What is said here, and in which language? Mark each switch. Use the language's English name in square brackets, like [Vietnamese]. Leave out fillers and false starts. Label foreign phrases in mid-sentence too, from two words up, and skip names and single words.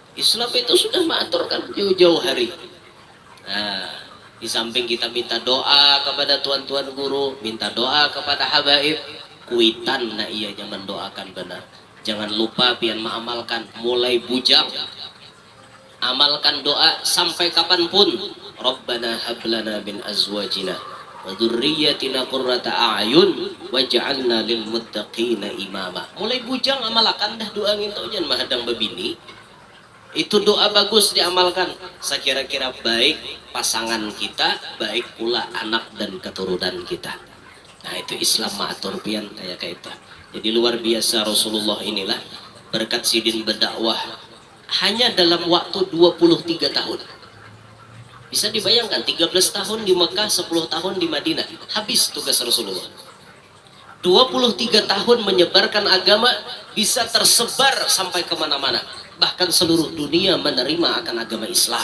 [Indonesian] Islam itu sudah mengaturkan jauh-jauh hari. Nah, di samping kita minta doa kepada tuan-tuan guru, minta doa kepada habaib, kuitan nah ianya mendoakan benar. [Banjar] Jangan lupa pian mengamalkan mulai bujang. [Indonesian] Amalkan doa sampai kapanpun. [Arabic] ربنا هب لنا من أزواجنا وذرياتنا قرة أعين واجعلنا للمتقين إماما. [Banjar] Mulai bujang amalkan dah doa nginto jan mahadang babini. [Indonesian] Itu doa bagus diamalkan. Sekira-kira baik pasangan kita, baik pula anak dan keturunan kita. [Banjar] Nah, itu Islam maatur pian kayak itu. [Indonesian] Jadi luar biasa Rasulullah inilah berkat sidin berdakwah hanya dalam waktu 23 tahun. Bisa dibayangkan 13 tahun di Mekah, 10 tahun di Madinah. Habis tugas Rasulullah. 23 tahun menyebarkan agama bisa tersebar sampai kemana-mana, bahkan seluruh dunia menerima akan agama Islam.